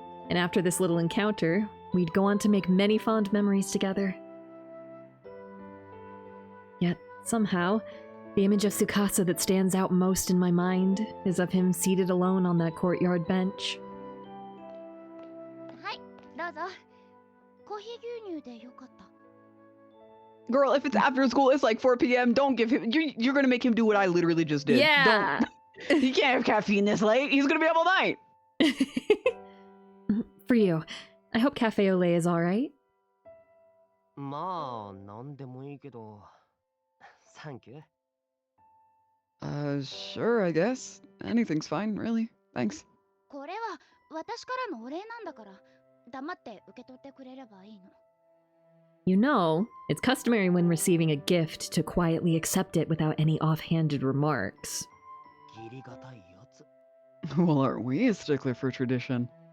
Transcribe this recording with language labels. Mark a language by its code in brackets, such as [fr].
[en] And after this little encounter, we'd go on to make many fond memories together. Yet, somehow, the image of Tsukasa that stands out most in my mind is of him seated alone on that courtyard bench. [ja] はい、どうぞ。コーヒー牛乳でよかった。 [en] Girl, if it's after school, it's like 4 p.m. Don't give him. You're gonna make him do what I literally just did. Yeah. Don't. He can't have caffeine this late. He's gonna be up all night. For you, I hope Cafe Olé is alright. [ja] まあ、なんでもいいけど。サンキュー。 [en] Sure, I guess. Anything's fine, really. Thanks. [ja] これは私からのお礼なんだから、黙って受け取ってくれればいいの。 [en] You know, it's customary when receiving a gift to quietly accept it without any offhanded remarks. [ja] 義理がたいやつ。 [en] Well, aren't we a stickler for tradition?